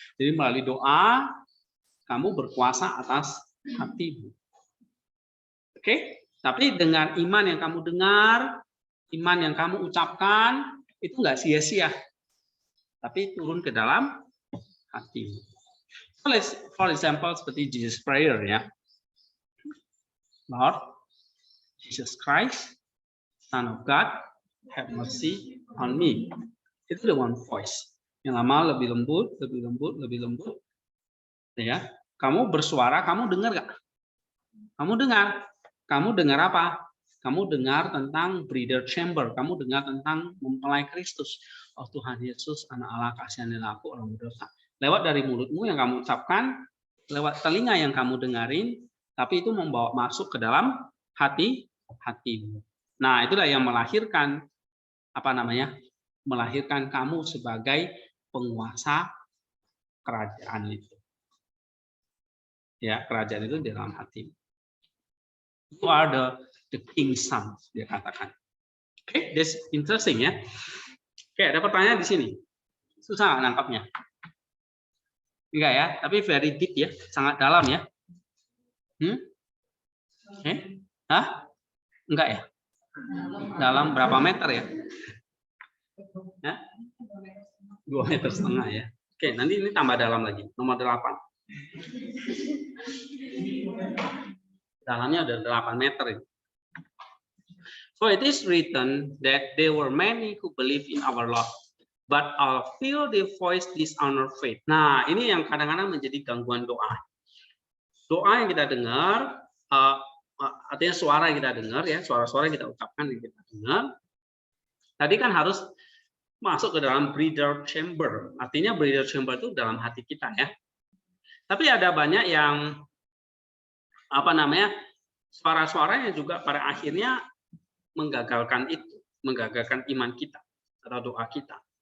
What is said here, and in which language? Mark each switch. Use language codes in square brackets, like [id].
[id] Jadi melalui doa kamu berkuasa atas hatimu. Oke? Tapi dengan iman yang kamu dengar, iman yang kamu ucapkan, itu nggak sia-sia. Tapi turun ke dalam hatimu. [en] For example, [id] seperti [en] Jesus prayer ya. Lord Jesus Christ, Son of God, have mercy on me. [id] Itu [en] the one voice. [id] Yang lama lebih lembut, lebih lembut, lebih lembut. Ya, kamu bersuara, kamu dengar nggak? Kamu dengar. Kamu dengar apa? Kamu dengar tentang breather chamber. Kamu dengar tentang mempelai Kristus. Oh Tuhan Yesus, anak Allah, kasihanilah aku orang berdosa. Lewat dari mulutmu yang kamu ucapkan, lewat telinga yang kamu dengarin, tapi itu membawa masuk ke dalam hatimu. Nah, itulah yang melahirkan melahirkan kamu sebagai penguasa kerajaan itu. Ya, kerajaan itu di dalam hati. [en] You are the king's son, [id] dia katakan. [en] Oke, that's interesting ya. [id] Oke, ada pertanyaan di sini. Susah nangkapnya. Enggak ya, tapi [en] very deep [id] ya, sangat dalam ya. Hah? Enggak ya? Dalam berapa meter ya? 2,5 meter ya. Oke, nanti ini tambah dalam lagi. Nomor 8. Dalamnya ada 8 meter ini. [en] So it is written that there were many who believe in our Lord, but a few they voice dishonor faith. [id] Nah, ini yang kadang-kadang menjadi gangguan doa. Doa yang kita dengar, artinya suara yang kita dengar ya, suara-suara yang kita ucapkan yang kita dengar. Tadi kan harus masuk ke dalam breather chamber. Artinya breather chamber itu dalam hati kita ya. Tapi ada banyak yang suara-suara yang juga pada akhirnya menggagalkan itu, menggagalkan iman kita atau doa kita.